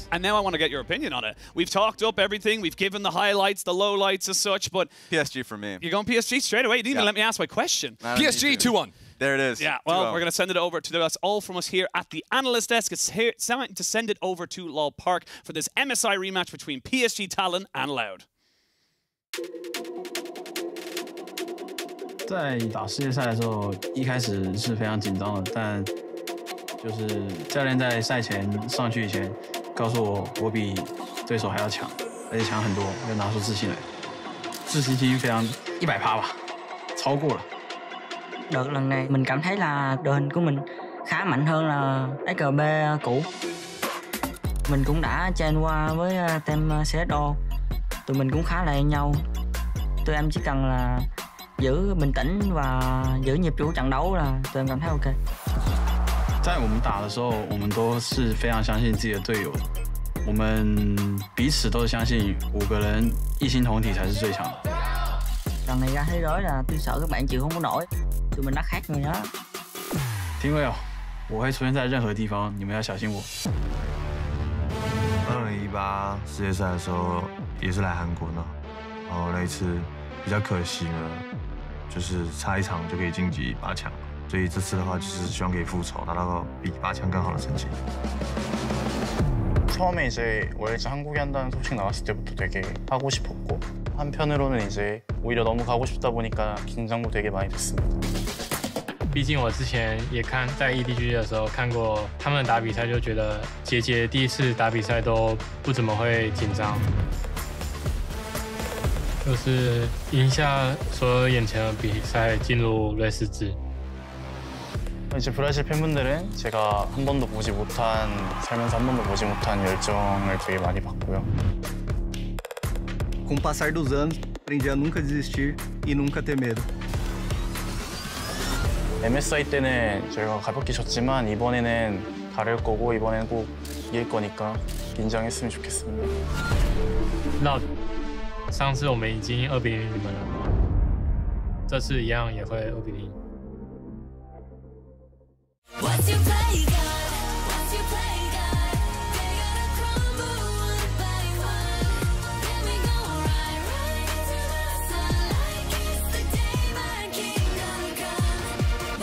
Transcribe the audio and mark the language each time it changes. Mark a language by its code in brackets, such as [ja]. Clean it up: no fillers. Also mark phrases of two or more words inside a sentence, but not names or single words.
[en] And now I want to get your opinion on it. We've talked up everything. We've given the highlights, the lowlights as such, but PSG for me. You're going PSG straight away. You didn't even let me ask my question. PSG 2-1. There it is. Yeah, well, we're going to send it over to us all from us here at the analyst desk. It's here, time to send it over to LoL Park for this MSI rematch between PSG Talon and Loud. [zh] 在打世界赛的时候，一开始是非常紧张的，但就是教练在赛前上去以前告訴我比對手還要強，而且強很多，要拿出自信來。自信心非常100%吧，超過了。 [vi] Đợt lần này mình cảm thấy là đội hình của mình khá mạnh hơn là SKB cũ. Mình cũng đã chen qua với team CSO, tụi mình cũng khá là như nhau. Tụi em chỉ cần là giữ bình tĩnh và giữ nhịp chủ trận đấu là tụi em cảm thấy OK. [zh] 在我们打的时候，我们都是非常相信自己的隊友的。我們彼此都是相信5個人一心同體才是最強的。 [vi] Lần này ra thế giới là tôi sợ các bạn chịu không có nổi. Tụi mình đã khác người đó. [zh] 聽過有，我會出現在任何地方，你們要小心我。 2018世界賽的時候也是來韓國呢，然後那一次比較可惜呢，就是差一場就可以晉級8強，所以這次的話就是希望可以復仇，拿到比8強更好的成績。 [ko] 처음에 이제 월즈 한국에 한다는 소식 나왔을 때부터 되게 하고 싶었고 한편으로는 이제 오히려 너무 가고 싶다 보니까 긴장도 되게 많이 됐습니다. [zh] 毕竟我之前也看在 EDG 的时候看过他们打比赛，就觉得杰第一次打比赛都不怎么会紧张，就是赢下所有眼前的比赛，进入瑞士制。 [ko] 이제 브라질 팬분들은 제가 한 번도 보지 못한 살면서 한 번도 보지 못한 열정을 되게 많이 받고요. [pt] Com o passar dos anos, aprendi a nunca desistir e nunca ter medo. [ko] MSI 때는 저희가 가볍게 졌지만 이번에는 다를 거고 이번에는 꼭 이길 거니까 긴장했으면 좋겠습니다. [zh] 那上次我们已经2-0你们了，这次一样也会2-0。 [en] What's your play, God? What's your play, God? They gotta crumble one by one. Get me going right to the sun, like it's the day my kingdom come.